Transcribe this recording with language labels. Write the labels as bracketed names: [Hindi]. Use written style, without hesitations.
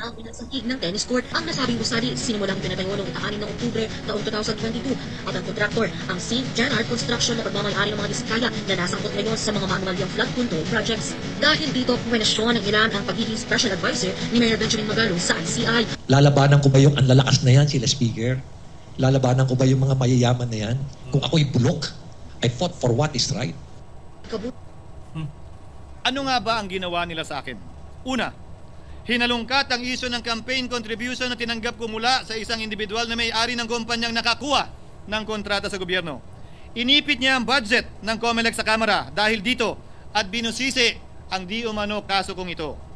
[Filipino] Ang pinagsangkig ng tennis court, ang nasabing gusali sinimulang pinatayo noong ika-6 ng Oktubre taong 2022 at ang kontraktor, ang St. Gerard Construction na pagmamayari ng mga diskaya na nasangkot ngayon sa mga maanumalyang flood control projects. Dahil dito, kwenestyon ng ilan ang pagiging special advisor ni Mayor Benjamin Magalong sa ICI. Lalabanan ko ba yung ang lalakas na yan, sila Speaker? Lalabanan ko ba yung mga mayayaman na yan? Kung ako'y bulok, [English] I fought for what is right. [Filipino] Ano nga ba ang ginawa nila sa akin? Una, hinalungkat ang isyu ng campaign contribution na tinanggap ko mula sa isang individual na may-ari ng kumpanyang nakakuha ng kontrata sa gobyerno. Inipit niya ang budget ng COMELEC sa Kamara dahil dito at binusisi ang di umano kaso kong ito.